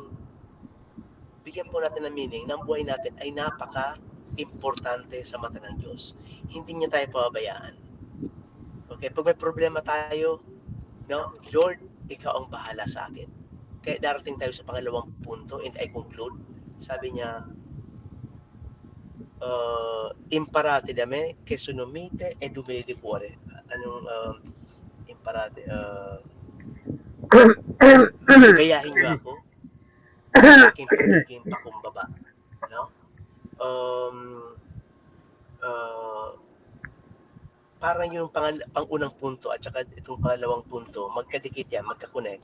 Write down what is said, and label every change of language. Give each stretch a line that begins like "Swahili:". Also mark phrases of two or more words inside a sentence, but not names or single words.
Filipino: Bigyan po natin ng meaning na ang buhay natin ay napaka-importante sa mata ng Diyos. Hindi niya tayo pababayaan. Okay, pag may problema tayo, no, Lord, ikaw ang bahala sa akin. Kaya darating tayo sa pangalawang punto
English: and I conclude.
Filipino: Sabi niya,
Italian: imparate da me che sono mite ed umili di cuore.
Filipino: Anong imparate? Gayahin niyo ako sa aking pagiging pakumbaba. No? Parang yung pang-unang punto at saka itong pangalawang punto, magkadikit yan, magkakonect.